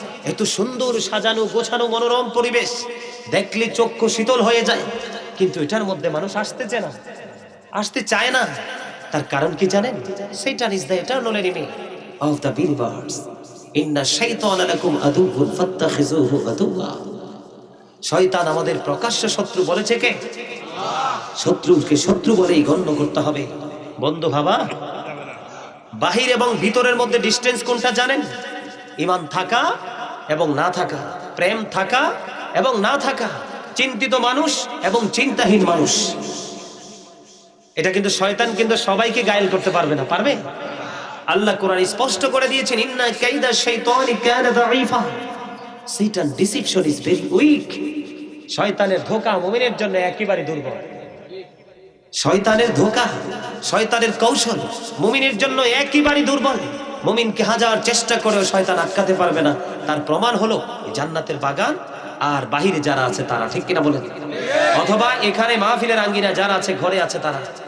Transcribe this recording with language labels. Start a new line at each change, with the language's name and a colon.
Bangla: এত সুন্দর সাজানো গোছানো মনোরম পরিবেশ দেখলে চক্ষু শীতল হয়ে যায়, কিন্তু এটার মধ্যে মানুষ আসতে চায় না। তার কারণ কি জানেন?
English: Satan is the eternal enemy of the believers.
Arabic: Inna shaytana lakum aduwwun fattakhizuhu aduwwa.
Bangla: শয়তান আমাদের প্রকাশ্য শত্রু বলেছে কে? শত্রুকে শত্রু বলেই গণ্য করতে হবে। বন্ধু ভাবা, বাহির এবং ভিতরের মধ্যে ডিসটেন্স কোনটা জানেন? ঈমান থাকা এবং না থাকা, প্রেম থাকা এবং না থাকা, চিন্তিত মানুষ এবং চিন্তাহীন মানুষ। এটা কিন্তু শয়তান কিন্তু সবাইকে গায়েল করতে পারবে না। পারবে? আল্লাহ কোরআন স্পষ্ট করে দিয়েছেন,
Arabic: ইন্না কাইদা শাইতানি কানা দাঈফা।
English: Satan deception is very weak.
Bangla: শয়তানের ধোঁকা মুমিনের জন্য একেবারে দুর্বল। শয়তানের ধোঁকা, শয়তানের কৌশল মুমিনের জন্য একেবারে দুর্বল। মুমিনকে হাজার চেষ্টা করেও শয়তান আটকাতে পারবে না। তার প্রমাণ হলো জান্নাতের বাগান আর বাহিরে যারা আছে তারা, ঠিক কিনা বলেন? অথবা এখানে মাহফিলের আঙ্গিনা যারা আছে, ঘরে আছে তারা।